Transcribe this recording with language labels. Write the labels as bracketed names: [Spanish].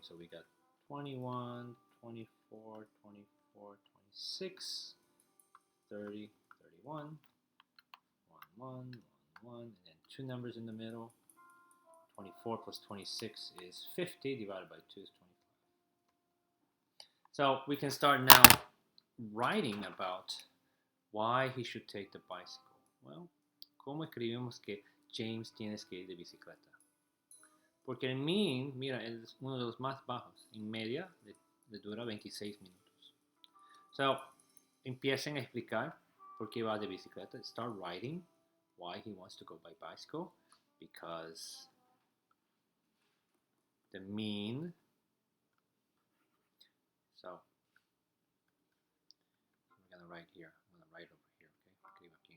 [English] So we got 21, 24, 24, 26, 30, 31, 1, 1, 1, 1, and then two numbers in the middle. 24 plus 26 is 50, divided by 2 is 25. So we can start now writing about why he should take the bicycle. [Spanish] Well, ¿cómo escribimos que James tienes que ir de bicicleta? Porque el mean, mira, es uno de los más bajos. En media le dura 26 minutos. So, empiecen a explicar por qué va de bicicleta. [English] Start writing why he wants to go by bicycle. Because the mean. So, I'm going to write here. I'm going to write over here, okay?